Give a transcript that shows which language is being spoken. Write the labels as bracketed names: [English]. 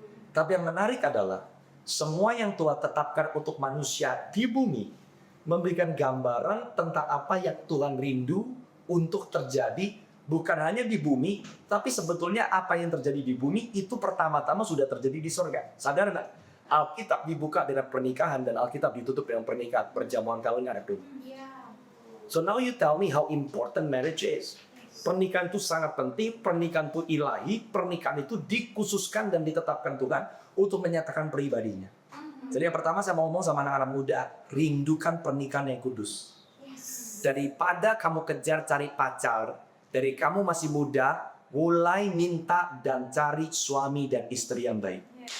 [Indonesian] Tapi yang menarik adalah semua yang Tuhan tetapkan untuk manusia di bumi memberikan gambaran tentang apa yang Tuhan rindu untuk terjadi bukan hanya di bumi, tapi sebetulnya apa yang terjadi di bumi itu pertama-tama sudah terjadi di surga. Sadar nggak? Alkitab dibuka dengan pernikahan dan Alkitab ditutup dengan pernikahan, perjamuan kawin anak domba. [English] So now you tell me how important marriage is. [Indonesian] Pernikahan itu sangat penting, pernikahan itu ilahi, pernikahan itu dikhususkan dan ditetapkan Tuhan untuk menyatakan pribadinya. Jadi yang pertama saya mau ngomong sama anak-anak muda, rindukan pernikahan yang kudus. Daripada kamu kejar cari pacar, dari kamu masih muda, mulai minta dan cari suami dan istri yang baik.